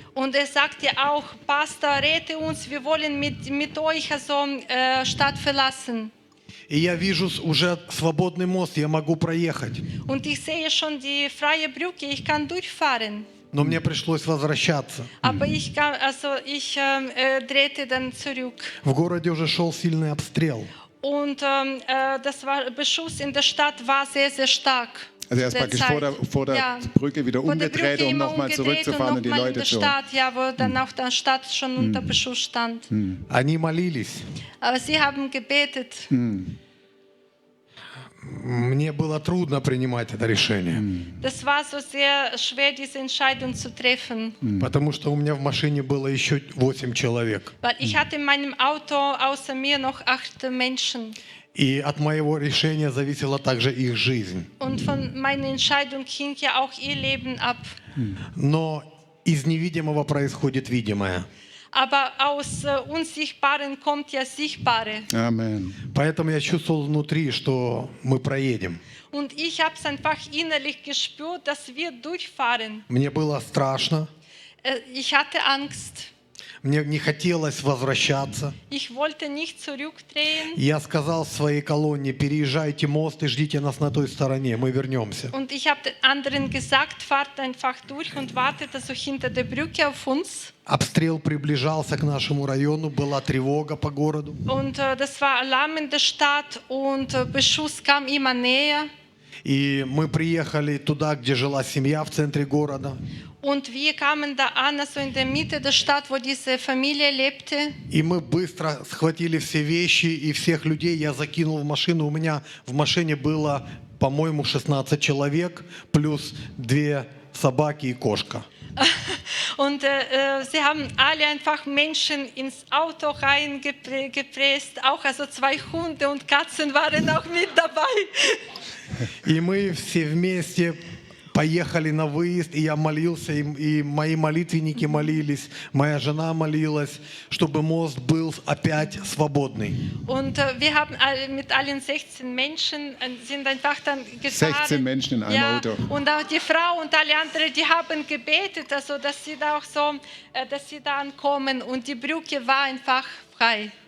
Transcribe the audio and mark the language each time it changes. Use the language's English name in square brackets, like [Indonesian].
[German] Und er sagte auch: «Pastor, rette uns, wir wollen mit euch also Stadt verlassen». [Russian] И я вижу уже свободный мост, я могу проехать. [German] Und ich sehe schon die freie Brücke, ich kann durchfahren. [Russian] Но мне пришлось возвращаться. [German] Aber ich kam, also ich drehte dann zurück. [Russian] В городе уже шел сильный обстрел. [German] Und das war Beschuss in der Stadt war sehr, sehr stark. Also erst praktisch Zeit. vor der ja. Brücke wieder umgedreht, Brücke um nochmal zurückzufahren und die Leute zu holen. Ja, wo dann auch der Stadt schon unter Beschuss stand. [Russian] Они молились. [German] Aber sie haben gebetet. [Russian] Мне было трудно принимать это решение. [German] Das war so sehr schwer, diese Entscheidung zu treffen. [Russian] Потому что у меня в машине было еще 8 человек. [German] Weil ich hatte in meinem Auto außer mir noch 8 Menschen. [Russian] И от моего решения зависела также их жизнь. [German] Und von meiner Entscheidung hing ja auch ihr Leben ab. [Russian] Но из невидимого происходит видимое. [German] Aber aus Unsichtbaren kommt ja Sichtbare. Amen. [Russian] Поэтому я чувствовал внутри, что мы проедем. [German] Und ich habe es einfach innerlich gespürt, dass wir durchfahren. [Russian] Мне было страшно. [German] Ich hatte Angst. [Russian] Мне не хотелось возвращаться. [German] Ich wollte nicht zurückdrehen. [Russian] Я сказал своей колонне: «Переезжайте мост и ждите нас на той стороне, мы вернемся». [German] Und ich habe den anderen gesagt: «Fahrt einfach durch und wartet also hinter der Brücke auf uns». [Russian] Обстрел приближался к нашему району, была тревога по городу. [German] Und das war Alarm in der Stadt und Beschuss kam immer näher. [Russian] И мы приехали туда, где жила семья в центре города. [German] Und wir kamen da an, also in der Mitte der Stadt, wo diese Familie lebte. [Russian] И мы быстро схватили все вещи и всех людей. Я закинул в машину. У меня в машине было, по-моему, 16 человек плюс две собаки и кошка. [German] Und sie haben alle einfach Menschen ins Auto reingepresst, auch also zwei Hunde und Katzen waren auch mit dabei. [Russian] И мы все вместе поехали на выезд, и я молился, и мои молитвенники молились, моя жена молилась, чтобы мост был опять свободный. [German] Und wir haben mit allen 16 Menschen sind einfach dann gefahren. 16 Menschen in einem Auto. Und auch die Frau und alle anderen, die haben gebetet, also dass sie da auch so, dass sie da ankommen und die Brücke war einfach frei.